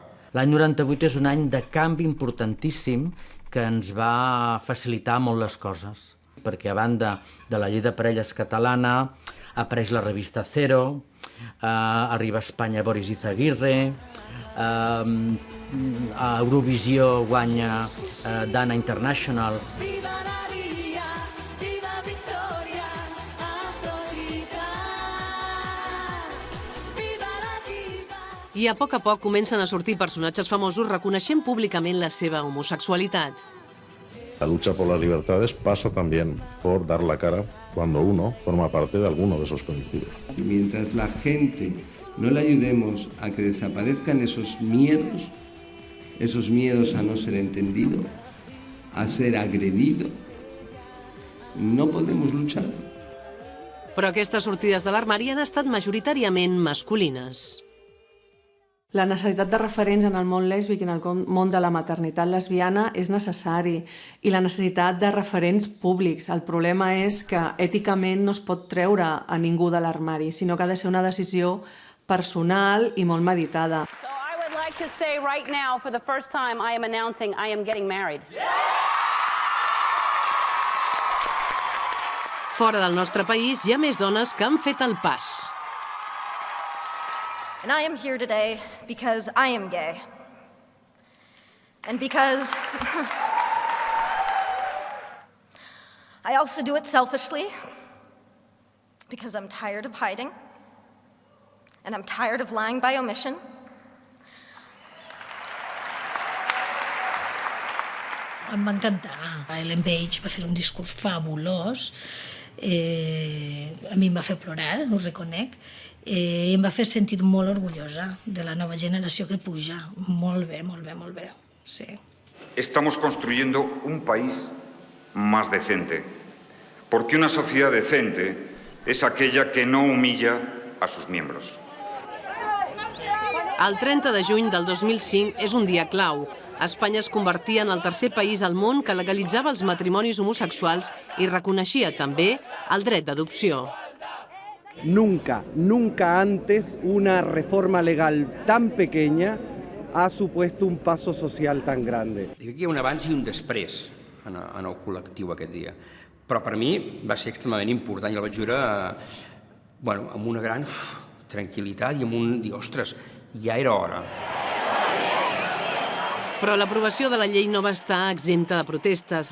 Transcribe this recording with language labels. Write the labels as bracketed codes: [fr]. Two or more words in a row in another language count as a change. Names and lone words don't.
[ca] L'any 98 és un any de canvi importantíssim que ens va facilitar molt les coses, perquè a banda de la llei de parelles catalana apareix la revista Cero, arriba a Espanya Boris Izaguirre, a Eurovisió guanya Dana International. I a poc comencen a sortir personatges famosos reconeixent públicament la seva homosexualitat. [es] La lucha por las libertades pasa también por dar la cara cuando uno forma parte de alguno de esos colectivos. Y mientras la gente no le ayudemos a que desaparezcan esos miedos a no ser entendido, a ser agredido, no podremos luchar. [ca] Però aquestes sortides de l'armari han estat majoritàriament masculines. La necessitat de referents en el món lèsbic i en el món de la maternitat lesbiana és necessari i la necessitat de referents públics. El problema és que èticament no es pot treure a ningú de l'armari, sinó que ha de ser una decisió personal i molt meditada. [en] So I would like to say right now, for the first time, I am announcing I am getting married. [ca] Fora del nostre país hi ha més dones que han fet el pas. [en] And I am here today because I am gay. And because I also do it selfishly, because I'm tired of hiding, and I'm tired of lying by omission. [ca] Em va encantar. Ellen Page va fer un discurs fabulós. A mi em va fer plorar, ho reconec. I em va fer sentir molt orgullosa de la nova generació que puja. Molt bé, molt bé, molt bé. Sí. [es] Estamos construyendo un país más decente, porque una sociedad decente es aquella que no humilla a sus miembros. [ca] El 30 de juny del 2005 és un dia clau. Espanya es convertia en el tercer país al món que legalitzava els matrimonis homosexuals i reconeixia també el dret d'adopció. [es] Nunca antes una reforma legal tan pequeña ha supuesto un paso social tan grande. [ca] Dic que hi ha un abans i un després en el col·lectiu aquest dia. Però per mi va ser extremadament important i el vaig viure amb una gran tranquil·litat i amb un dir, ostres, ja era hora. Però l'aprovació de la llei no va estar exempta de protestes.